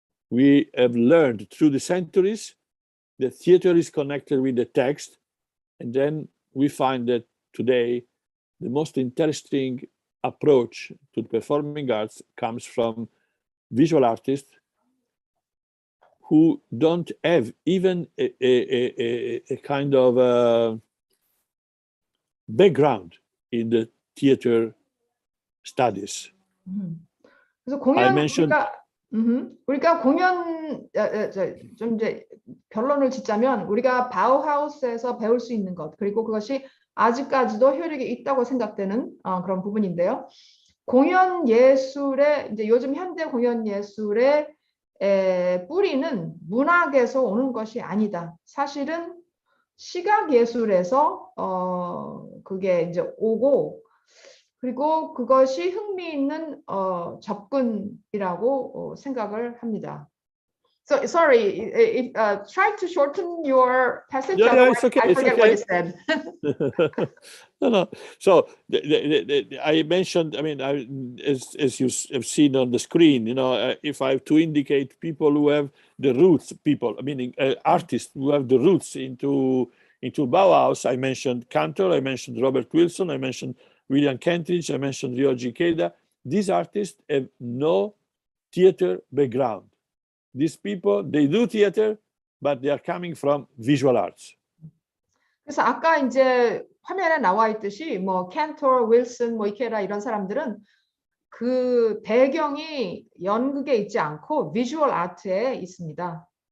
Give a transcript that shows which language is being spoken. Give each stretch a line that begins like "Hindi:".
English: We have learned through the centuries that theater is connected with the text, and then we find that today the most interesting approach to the performing arts comes from visual artists who don't have even a kind of background in the theater studies.
Korean: 그래서 공연
English: I mentioned-
Korean: 우리가 공연 좀 이제 결론을 짓자면 우리가 바우하우스에서 배울 수 있는 것 그리고 그것이 아직까지도 효력이 있다고 생각되는 그런 부분인데요. 공연 예술의 이제 요즘 현대 공연 예술의 뿌리는 문학에서 오는 것이 아니다. 사실은 시각 예술에서 그게 이제 오고 그리고 그것이 흥미있는 접근이라고 생각을 합니다.
English: So sorry, try to shorten your passage. Yeah, it's okay. I forget what you said. No. So I mentioned. I mean, as you have seen on the screen, you know, if I have to indicate people who have the roots, meaning artists who have the roots into Bauhaus, I mentioned Cantor, I mentioned Robert Wilson, I mentioned William Kentridge, I mentioned Ryoji Keida. These artists have no theater background. These people, they do theater, but they are coming from visual arts.
Korean: 그래서 아까 이제 화면에 나와 있듯이 뭐 캔토, 윌슨, 뭐 이케라 이런 사람들은 그 배경이 연극에 있지 않고 비주얼 아트에 있습니다.